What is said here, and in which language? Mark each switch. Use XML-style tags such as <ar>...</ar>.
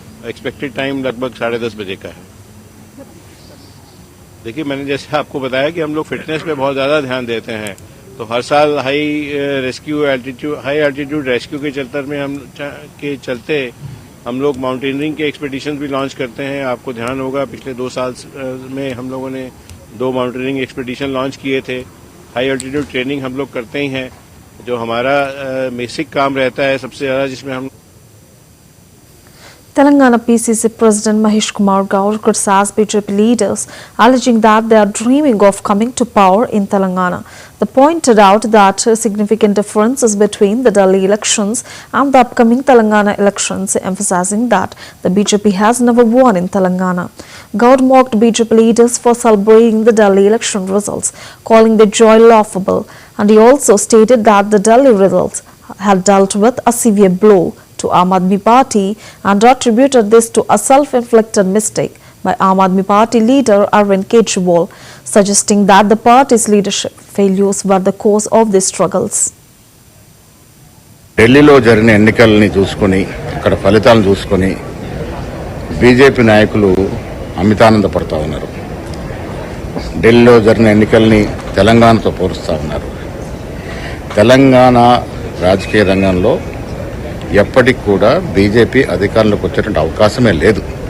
<hi>Expected time लगभग 10:30 बजे का है। देखिए, मैंने जैसे आपको बताया कि हम लोग फिटनेस पे बहुत ज़्यादा ध्यान देते हैं, तो हर साल हाई एल्टीट्यूड रेस्क्यू के चलते हम लोग माउंटेनियरिंग के एक्सपेडिशन भी लॉन्च करते हैं। आपको ध्यान होगा पिछले 2 साल में हम लोगों ने 2 माउंटेनियरिंग एक्सपेडिशन लॉन्च किए थे। हाई एल्टीट्यूड ट्रेनिंग हम लोग करते ही हैं। जो हमारा बेसिक काम रहता है, सबसे ज़्यादा जिसमें हम</hi> <en>Telangana PCC President Mahesh Kumar Gaur criticized BJP leaders, alleging that they are dreaming of coming to power in Telangana. They pointed out that significant differences between the Delhi elections and the upcoming Telangana elections, emphasizing that the BJP has never won in Telangana. Gaur mocked BJP leaders for celebrating the Delhi election results, calling the joy laughable, and he also stated that the Delhi results had dealt with a severe blow to Aam Aadmi Party and attributed this to a self-inflicted mistake by Aam Aadmi Party leader Arvind Kejriwal, suggesting that the party's leadership failures were the cause of these struggles.</en> <te>ఢిల్లీలో జరిగిన ఎన్నికలని చూసుకొని అక్కడ ఫలితాలను చూసుకొని BJP నాయకులు అమితానందపడతా ఉన్నారు. ఢిల్లీలో జరిగిన ఎన్నికల్ని తెలంగాణతో పోలుస్తూ ఉన్నారు. తెలంగాణ రాజకీయ రంగంలో ఎప్పటికి కూడా బీజేపీ అధికారంలోకి వచ్చేటువంటి అవకాశమే లేదు.</te>